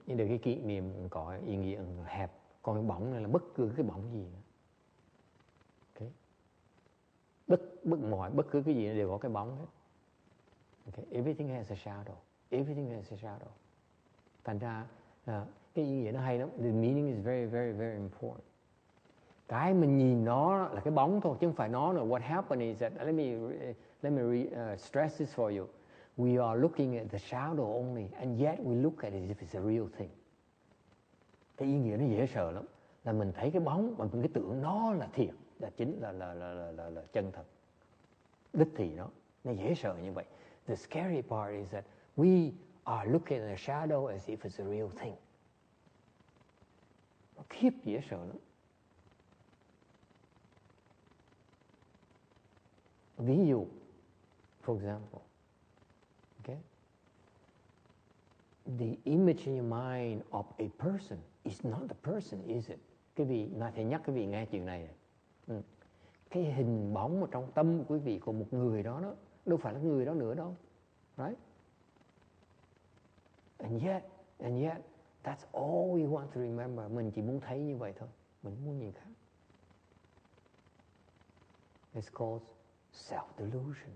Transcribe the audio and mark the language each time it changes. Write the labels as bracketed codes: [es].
[vi] Nhưng được cái kỷ niệm có ý nghĩa hẹp. Còn cái bóng này là bất cứ cái bóng gì nữa. Bất cứ cái gì đều có cái bóng hết. [en] Okay. Everything has a shadow. Everything has a shadow. [vi] Thành ra cái ý nghĩa nó hay lắm. [en] The meaning is very, very, very important. [vi] Cái mình nhìn nó là cái bóng thôi chứ không phải nó nữa. [en] What happened is that let me stress this for you. We are looking at the shadow only, and yet we look at it as if it's a real thing. [vi] Cái ý nghĩa nó dễ sợ lắm. Là mình thấy cái bóng mà mình cái tưởng nó là thiệt, là chính là chân thật. Đích thị nó dễ sợ như vậy. [en] The scary part is that we are looking at the shadow as if it's a real thing. [vi] khiếp dễ sợ lắm. Ví dụ, [en] for example, okay, the image in your mind of a person is not the person, is it? [vi] Quý vị, thầy nhắc quý vị nghe chuyện này. Cái hình bóng ở trong tâm của quý vị của một người đó, đâu phải là người đó nữa đâu, right? [en] And yet, that's all we want to remember. [vi] Mình chỉ muốn thấy như vậy thôi, mình muốn nhìn khác. [en] It's called self-delusion.